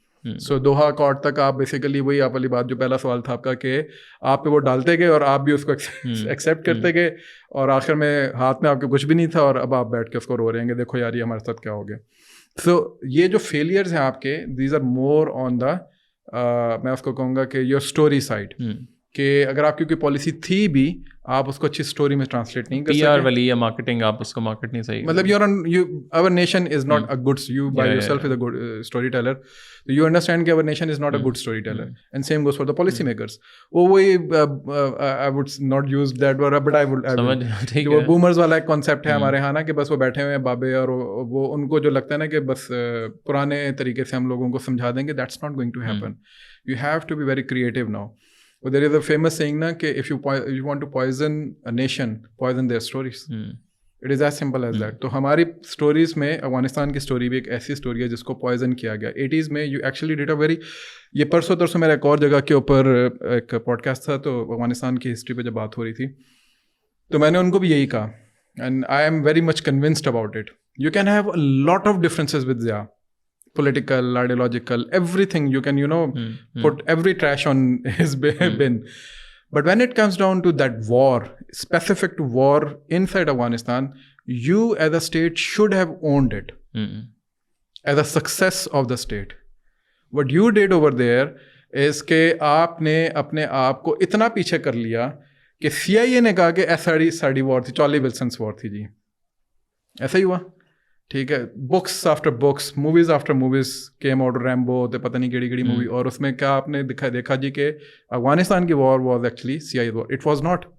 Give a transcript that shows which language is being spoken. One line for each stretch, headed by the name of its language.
Urdu: سو Doha accord تک آپ basically وہی آپ والی بات جو پہلا سوال تھا آپ کا کہ آپ پہ وہ ڈالتے گئے اور آپ بھی اس کو ایکسیپٹ کرتے گئے, اور آخر میں ہاتھ میں آپ کے کچھ بھی نہیں تھا اور اب آپ بیٹھ کے اس کو رو رہے ہیں کہ دیکھو یار یہ ہمارے ساتھ کیا ہو گیا. سو یہ جو فیلئرز ہیں آپ کے,
English: these are more on the
Urdu: میں اس کو کہوں گا کہ یور اسٹوری سائڈ, کہ اگر آپ کی کوئی پالیسی تھی بھی آپ اس کو اچھی اسٹوری میں ٹرانسلیٹ نہیں کر سکتے. پی آر والی یا مارکیٹنگ آپ اس کو مارکیٹ نہیں صحیح,
English: مطلب our nation is not a good, you by yourself is a good storyteller, so you understand that our nation is not a good storyteller, and same goes for the policy makers. I would not use that word, but I would
Urdu: وہ boomers والا ایک concept ہے ہمارے یہاں نا کہ بس وہ بیٹھے ہوئے ہیں بابے, اور وہ ان کو جو لگتا ہے نا کہ بس پرانے طریقے سے ہم لوگوں کو سمجھا دیں گے.
English: That's not going to happen. You have to be very creative now. But there is a famous saying na کہ if you want to poison a nation, poison their stories. It is as simple as that.
Urdu: تو ہماری stories میں افغانستان کی story بھی ایک ایسی story ہے جس کو پوائزن کیا گیا 80s میں.
English: you actually did a very,
Urdu: یہ پرسوں میرا ایک اور جگہ کے اوپر ایک پوڈ کاسٹ تھا تو افغانستان کی ہسٹری پہ جب بات ہو رہی تھی تو میں نے ان کو بھی یہی کہا,
English: And I am very much convinced about it. You can have a lot of differences with Zia, political, ideological, everything. You can put every trash on his bin. But when it comes down to that war, specific to war inside Afghanistan, you as a state should have owned it as a success of the state. What you did over there is
Urdu: کہ آپ نے اپنے آپ کو اتنا پیچھے کر لیا کہ CIA نے کہا کہ SRD وار تھی, چارلی ولسنس وار تھی. جی ایسا ہی ہوا, ٹھیک ہے. Books after books, movies after movies came out, Rambo ہوتے پتہ نہیں کیڑی مووی, اور اس میں کیا آپ نے دیکھا جی کہ افغانستان کی war was actually CIA war.
English: It was not.